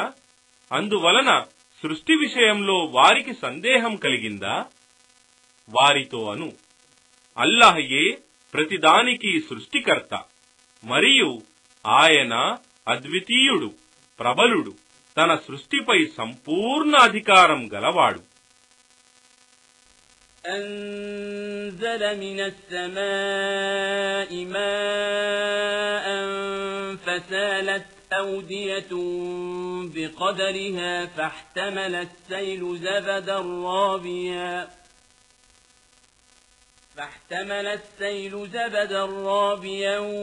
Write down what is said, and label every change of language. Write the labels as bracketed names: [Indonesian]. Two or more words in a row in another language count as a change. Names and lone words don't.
[Telugu] అందువలన సృష్టి విషయంలో వారికి సందేహం కలిగిందా? వారితో అను, అల్లాహయే ప్రతిదానికి సృష్టికర్త మరియు ఆయన అద్వితీయుడు, ప్రబలుడు, తన సృష్టిపై సంపూర్ణ అధికారం గలవాడు. [Arabic] أنزل من السماء ماء فسالت أودية بقدرها فاحتمل السيل زبدا رابيا